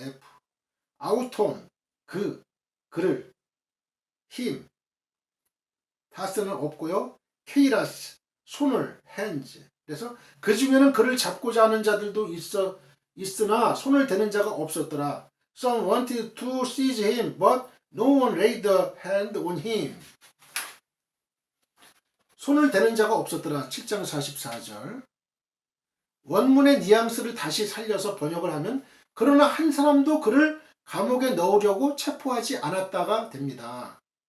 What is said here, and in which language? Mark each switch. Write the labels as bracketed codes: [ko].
[ko] F, 아우톤, 그를, 힘, 타스는 없고요. 케이라스, 손을, hands. 그래서 그 중에는 그를 잡고자 하는 자들도 있으나 손을 대는 자가 없었더라. [en] Some wanted to seize him, but no one laid a hand on him. [ko] 손을 대는 자가 없었더라. 7장 44절. 원문의 뉘앙스를 다시 살려서 번역을 하면 그러나 한 사람도 그를 감옥에 넣으려고 체포하지 않았다가 됩니다.